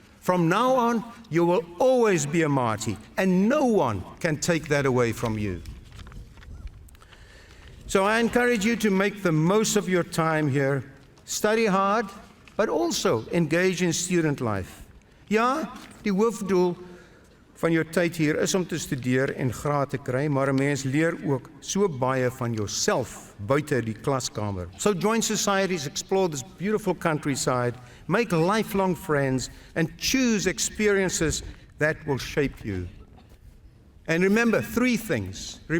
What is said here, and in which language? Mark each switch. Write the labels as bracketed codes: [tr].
[en] From now on, you will always be a Māori, and no one can take that away from you. So I encourage you to make the most of your time here, study hard, but also engage in student life. [af] Ja, die hoofdoel van jou tyd hier is om te studeer en graad te kry, maar 'n mens leer ook so baie van jouself buite die klaskamer. [en] So join societies, explore this beautiful countryside, make lifelong friends, and choose experiences that will shape you. And remember three things.